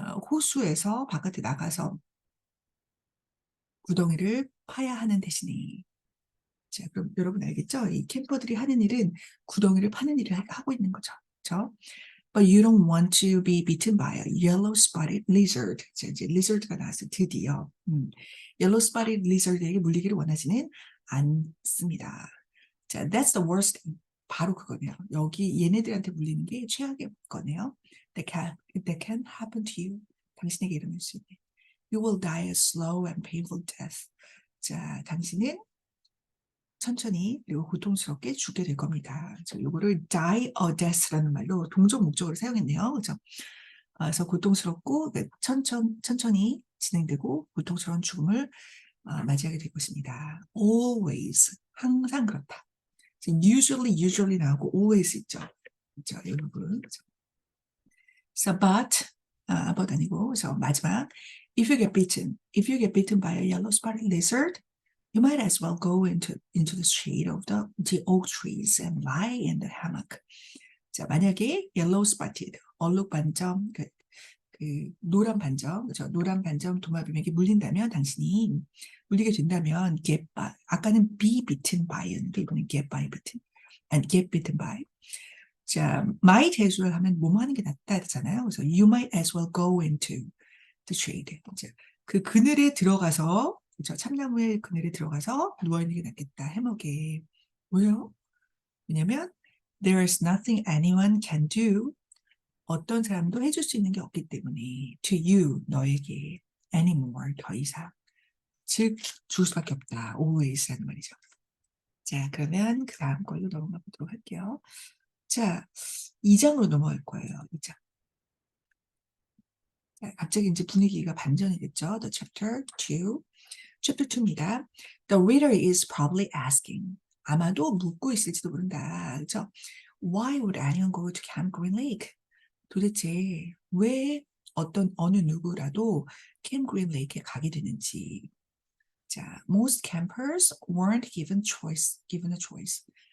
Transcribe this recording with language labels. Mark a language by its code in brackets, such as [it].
[ko] 호수에서 바깥에 나가서 구덩이를 파야 하는 대신에. 자, 그럼 여러분 알겠죠? 이 캠퍼들이 하는 일은 구덩이를 파는 일을 하고 있는 거죠. 그렇죠? [en] But you don't want to be bitten by a yellow spotted lizard. [ko] 자, 이제 lizard가 나와서 드디어 yellow spotted lizard에게 물리기를 원하지는 않습니다. [en] 자, that's the worst thing. [ko] 바로 그거네요. 여기 얘네들한테 물리는 게 최악의 거네요. [en] That can happen to you. [ko] 당신에게 일어날 수 있네. [en] You will die a slow and painful death. [ko] 자, 당신은 천천히 그리고 고통스럽게 죽게 될 겁니다. 요거를 die a death라는 말로 동적 목적으로 사용했네요. 그죠? 그래서 고통스럽고 천천히 진행되고 고통스러운 죽음을 맞이하게 될 것입니다. Always, 항상 그렇다. usually 나오고 always 있죠. 그렇죠, 여러분. [en] So, but [ko] 아니고, 그래서 마지막, [en] if you get bitten by a yellow spotted lizard, you might as well go into the shade of the oak trees and lie in the hammock. [ko] 자, 만약에 yellow spotted, 얼룩 반점, 노란 반점, 그렇죠? 노란 반점 도마뱀에게 물린다면 당신이 물리게 된다면 아까는 be bitten by였는데 이번엔 get bitten by. 자, might as well 하면 뭐뭐 하는 게 낫다잖아요. 그래서 [en] you might as well go into the shade. [ko] 그 그늘에 들어가서, 그렇죠? 참나무의 그늘에 들어가서 누워있는 게 낫겠다. 해먹에. 왜요? 왜냐면 [en] there is nothing anyone can do. [ko] 어떤 사람도 해줄 수 있는 게 없기 때문에 [en] to you, [ko] 너에게 anymore, 더 이상. 즉, 죽을 수밖에 없다. always라는 말이죠. 자, 그러면 그 다음 걸로 넘어가 보도록 할게요. 자, 2장으로 넘어갈 거예요. 2장. 자, 갑자기 이제 분위기가 반전이 됐죠. [en] The chapter 2. [ko] chapter 2입니다. [en] The reader is probably asking. [ko] 아마도 묻고 있을지도 모른다. 그렇죠? [en] Why would anyone go to Camp Green Lake? [ko] 도대체 왜 어느 누구라도 캠 그린 레이크에 가게 되는지. [en] 자, most campers weren't given a choice.